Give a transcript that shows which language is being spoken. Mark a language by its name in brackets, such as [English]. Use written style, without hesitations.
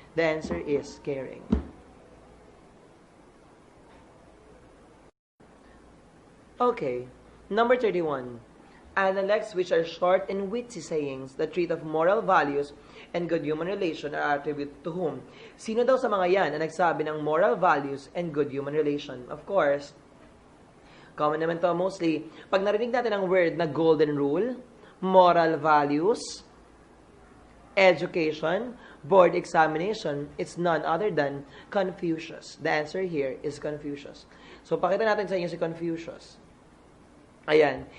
[English] The answer is caring. Okay. Number 31. Analects which are short and witty sayings that treat of moral values and good human relation are attributed to whom? [Filipino] Sino daw sa mga yan na nagsabi ng [English] moral values and good human relation? Of course, common naman to mostly. [Filipino] Pag narinig natin ang word na [English] golden rule, moral values, education, board examination, it's none other than Confucius. The answer here is Confucius. So, [Filipino] pakita natin sa inyo si [English] Confucius. Ayan.